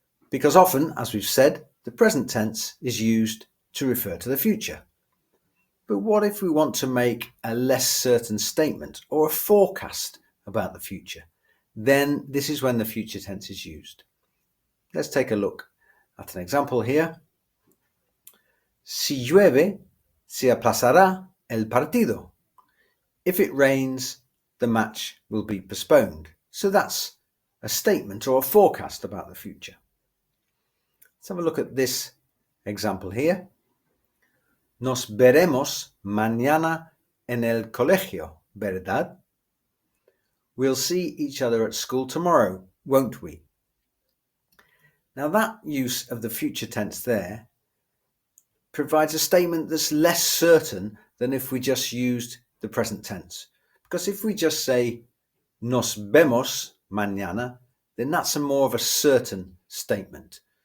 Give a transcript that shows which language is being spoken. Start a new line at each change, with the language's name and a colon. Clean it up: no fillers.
English: Because often, as we've said, the present tense is used to refer to the future. But what if we want to make a less certain statement or a forecast about the future? Then this is when the future tense is used. Let's take a look at an example here.
Spanish: Si llueve, se aplazará el partido.
English: If it rains, the match will be postponed. So that's a statement or a forecast about the future. Let's have a look at this example here.
Spanish: Nos veremos mañana en el colegio, ¿verdad?
English: We'll see each other at school tomorrow, won't we? Now that use of the future tense there provides a statement that's less certain than if we just used the present tense. Because if we just say
Spanish: nos vemos mañana,
English: then that's more of a certain statement.